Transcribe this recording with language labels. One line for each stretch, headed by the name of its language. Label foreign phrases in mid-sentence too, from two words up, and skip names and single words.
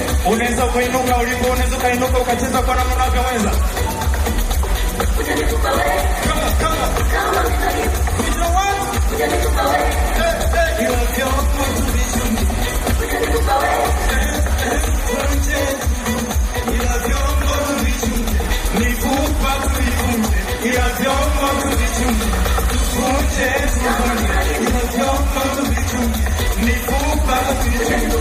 Swahili: Unaweza ukainuka ulipo, unaweza ukainuka ukacheza kwa namna unavyoweza.
English: Come on, come on. You know what? Hey, hey, you have your own vision. Hey, hey, hey, hey.
Swahili: Ila vyombo tuvichunge, mifupa tuivunje. Ila vyombo tuvichunge, tuvunje, tuvunje. Ila vyombo tuvichunge, mifupa tuivunje.